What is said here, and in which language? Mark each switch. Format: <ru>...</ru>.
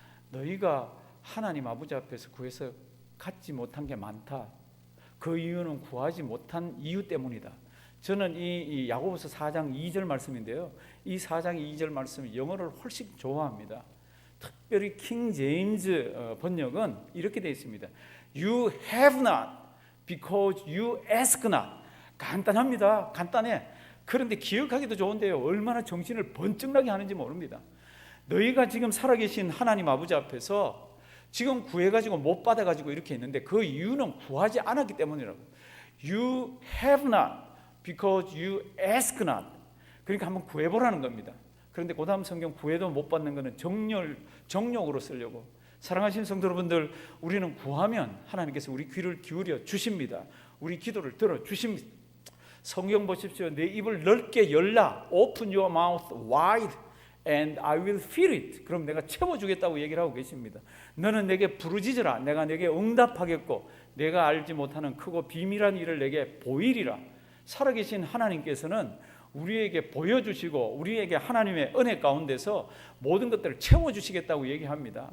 <ko>너희가 하나님 아버지 앞에서 구해서 갖지 못한 게 많다. 그 이유는 구하지 못한 이유 때문이다. 저는 이 야고보서 4장 2절 말씀인데요, 이 4장 2절 말씀 영어를 훨씬 좋아합니다. 특별히 킹 제임스 번역은 이렇게 되어 있습니다.</ko> <en>You have not because you ask not.</en> <ko>간단합니다. 간단해. 그런데 기억하기도 좋은데요, 얼마나 정신을 번쩍 나게 하는지 모릅니다. 너희가 지금 살아계신 하나님 아버지 앞에서 지금 구해가지고 못 받아가지고 이렇게 있는데 그 이유는 구하지 않았기 때문이라고.</ko> <en>You have not because you ask not.</en> <ko>그러니까 한번 구해보라는 겁니다. 그런데 그 다음 성경 구해도 못 받는 것은 정욕으로 쓰려고. 사랑하시는 성도 여러분들, 우리는 구하면 하나님께서 우리 귀를 기울여 주십니다. 우리 기도를 들어 주십니다. 성경 보십시오. 내 입을 넓게 열라.</ko> <en>Open your mouth wide and I will fill it.</en> <ko>그럼 내가 채워주겠다고 얘기를 하고 계십니다. 너는 내게 부르짖으라. 내가 내게 응답하겠고 내가 알지 못하는 크고 비밀한 일을 내게 보이리라. 살아계신 하나님께서는 우리에게 보여주시고 우리에게 하나님의 은혜 가운데서 모든 것들을 채워주시겠다고 얘기합니다.</ko>